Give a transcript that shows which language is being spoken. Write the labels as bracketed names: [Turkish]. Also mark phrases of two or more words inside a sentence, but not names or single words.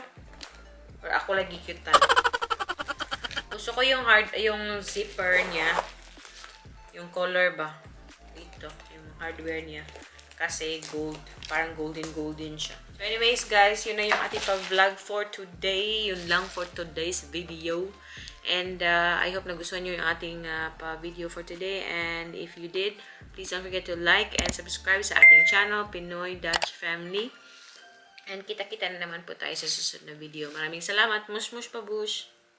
[Filipino] Or ako lagi cute ta. Gusto ko yung zipper niya, yung color ba, dito, yung hardware niya, kasi gold, parang golden siya. So anyways guys, yun na yung ating pag-vlog [English] for today, [Filipino] yun lang [English] for today's video. And I hope [Filipino] nagustuhan nyo yung ating video [English] for today. And if you did, please don't forget to like and subscribe [Filipino] sa ating [English] channel, Pinoy Dutch Family. [Filipino] And kita-kita na naman po tayo sa susunod na video. Maraming salamat. Mush mush pabush!